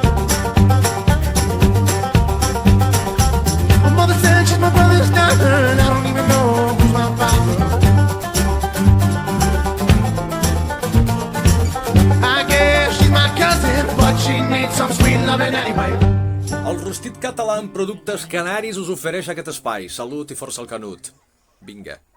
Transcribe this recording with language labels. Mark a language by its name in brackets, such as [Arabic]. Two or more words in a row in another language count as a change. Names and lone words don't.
[English] My mother said she's my brother's daughter, and I don't even know who's my father. She needs some sweet loving anyway. [Catalan] El Rostit Català en productes canaris us ofereix aquest espai. Salut i força al canut. Vinga.